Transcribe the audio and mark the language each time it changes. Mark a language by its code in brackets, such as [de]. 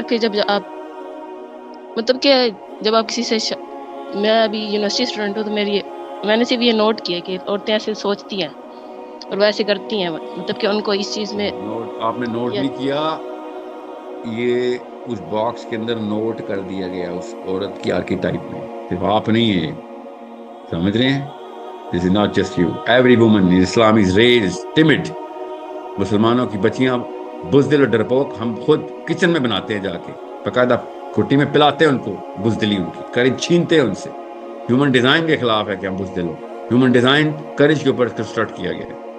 [ur] سر. پھر جب آپ مطلب کہ جب آپ کسی سے میں ابھی یونیورسٹی اسٹوڈنٹ ہوں, تو میں نے صرف یہ نوٹ کیا کہ عورتیں ایسے سوچتی ہیں اور ویسے کرتی ہیں, مطلب کہ ان کو اس چیز میں آپ نے نوٹ نہیں کیا, یہ اس باکس کے اندر نوٹ کر دیا گیا اس عورت کی آرکیٹائپ میں, صرف آپ نہیں ہے, سمجھ رہے ہیں؟ [en] This is not just you. Every woman in Islam is raised timid. [ur] مسلمانوں کی بچیاں بزدل اور ڈرپوک ہم خود کچن میں بناتے ہیں, جا کے باقاعدہ کھٹی میں پلاتے ہیں ان کو, بزدلی ان کی کرج چھینتے ہیں ان سے. ہیومن ڈیزائن کے خلاف ہے کہ ہم بزدل ہوں. ہیومن ڈیزائن کرج کے اوپر کنسٹرکٹ کیا گیا ہے.